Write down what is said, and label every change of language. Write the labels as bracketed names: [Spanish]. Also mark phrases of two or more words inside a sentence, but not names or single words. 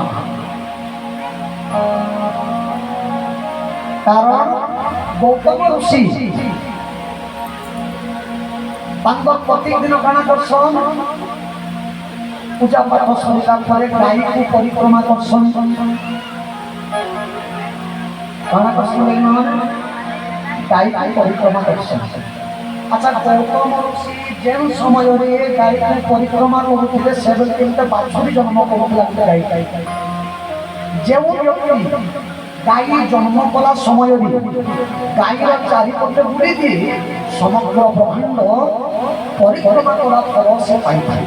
[Odia] କାରଣ ଗୌତମ ଋଷି ତାଙ୍କର ପ୍ରତ୍ୟେକ ଦିନ କାଣା କରସନ୍ ପୂଜା ପାଠ ସରିଲା ପରେ ଗାଈକୁ ପରିକ୍ରମା କରସନ୍। କାଣା କରସନ୍ ଗାଈକୁ ପରିକ୍ରମା କରସନ୍। ଆଚ୍ଛା ଗୌତମ ଋଷି ଯେଉଁ ସମୟରେ ଗାଈକୁ ପରିକ୍ରମା କରୁଥିଲେ ସେବେଳେ କେମିତି ବାଛୁରୀ ଜନ୍ମ କରୁଥିଲା ଗାଈ। ଯେଉଁ ବ୍ୟକ୍ତି ଗାଈ ଜନ୍ମ କଲା ସମୟରେ ଗାଈର ଚାରିପଟେ ବୁଲି ଦିଏ ସମଗ୍ର ବ୍ରହ୍ମାଣ୍ଡ ପରିକ୍ରମା କରା ଫଳ ସେ ପାଇଥାଏ।